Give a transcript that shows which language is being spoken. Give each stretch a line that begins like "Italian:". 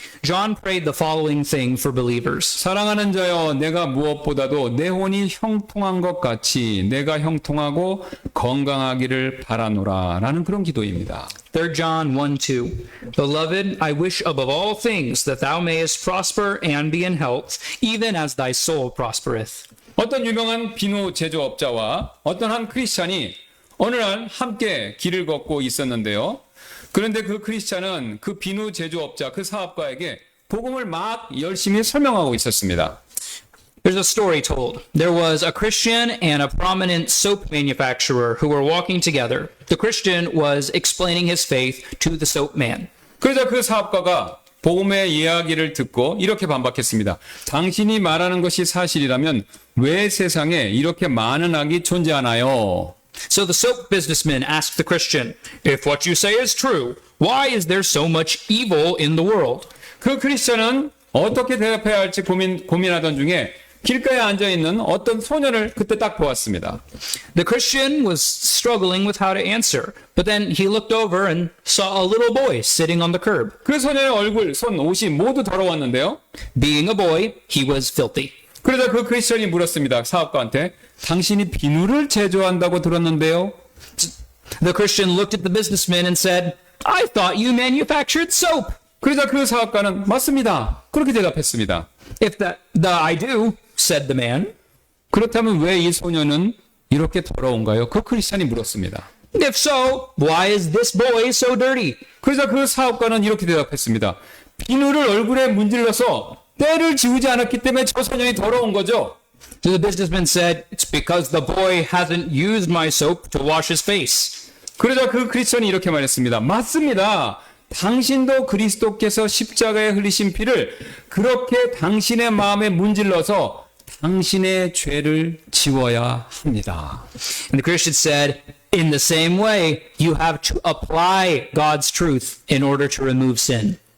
English: John prayed the following thing for believers.
Korean: 사랑하는 자여, 내가 무엇보다도 내 혼이 형통한 것 같이 내가 형통하고 건강하기를 바라노라 라는 그런 기도입니다.
English: 3 John 1:2. Beloved, I wish above all things that thou mayest prosper and be in health, even as thy soul prospereth.
Korean: 어떤 유명한 비누 제조업자와 어떤 한 크리스찬이 어느 날 함께 길을 걷고 있었는데요. 그런데 그 크리스찬은 그 비누 제조업자, 그 사업가에게 복음을 막 열심히 설명하고 있었습니다.
English: There's a story told. There was a Christian and a prominent soap manufacturer who were walking together. The Christian was explaining his faith to the soap man.
Korean: 그러자 그 사업가가 복음의 이야기를 듣고 이렇게 반박했습니다. 당신이 말하는 것이 사실이라면 왜 세상에 이렇게 많은 악이 존재하나요?
English: So the soap businessman asked the Christian, if what you say is true, why is there so much evil in the world?
Korean: 그 크리스천은 어떻게 대답해야 할지 고민하던 중에 길가에 앉아있는 어떤 소년을 그때 딱 보았습니다.
English: The Christian was struggling with how to answer, but then he looked over and saw a little boy sitting on the curb.
Korean: 그 소년의 얼굴, 손, 옷이 모두 더러웠는데요.
English: Being a boy, he was filthy.
Korean: 그러자 그 크리스천이 물었습니다. 사업가한테. 당신이 비누를 제조한다고 들었는데요.
English: The Christian looked at the businessman and said, I thought you manufactured soap.
Korean: 그러자 그 사업가는 맞습니다. 그렇게 대답했습니다.
English: If I do, said the man.
Korean: 그렇다면 왜 이 소년은 이렇게 더러운가요? 그 크리스천이 물었습니다.
English: If so, why is this boy so dirty?
Korean: 그러자 그 사업가는 이렇게 대답했습니다. 비누를 얼굴에 문질러서 때를 지우지 않았기 때문에 저 소년이 더러운 거죠.
English: So the businessman said, it's because the boy hasn't used my soap to wash his face.
Korean: 그러자 그 크리스천이 이렇게 말했습니다. 맞습니다. 당신도 그리스도께서 십자가에 흘리신 피를 그렇게 당신의 마음에 문질러서 당신의 죄를 지워야 합니다.
English: And the Christian said, in the same way, you have to apply God's truth in order to remove sin.